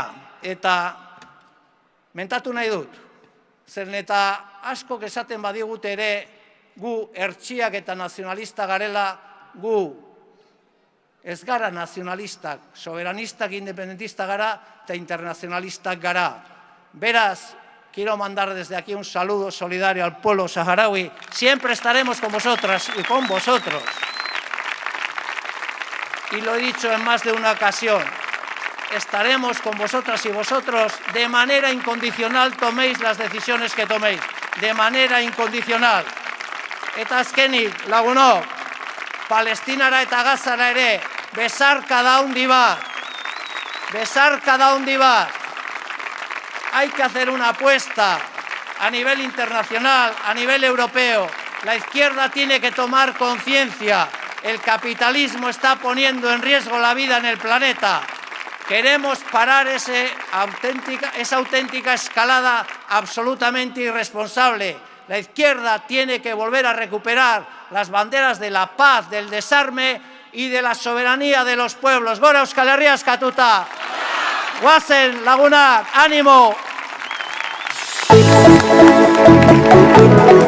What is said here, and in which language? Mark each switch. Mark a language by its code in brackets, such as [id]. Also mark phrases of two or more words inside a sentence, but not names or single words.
[eu] Eta mentatu nahi dut, zeren eta askok esaten badigute ere gu hertsiak eta nazionalista garela, gu ez gara nazionalistak, soberanistak, independentista gara eta internacionalistak gara. Beraz, [es] quiero mandar desde aquí un saludo solidario al pueblo saharaui. Siempre estaremos con vosotras y con vosotros. Y lo he dicho en más de una ocasión, estaremos con vosotras y vosotros de manera incondicional, toméis las decisiones que toméis, de manera incondicional. [eu] Eta azkenik, lagunok, Palestinara eta Gazara ere, besarkada handi bat, besarkada handi bat. [es] Hay que hacer una apuesta a nivel internacional, a nivel europeo. La izquierda tiene que tomar conciencia El capitalismo está poniendo en riesgo la vida en el planeta. Queremos parar esa auténtica escalada absolutamente irresponsable. La izquierda tiene que volver a recuperar las banderas de la paz, del desarme y de la soberanía de los pueblos. [eu] Gora Euskal Herria eskatuta! Guazen lagunak, ánimo!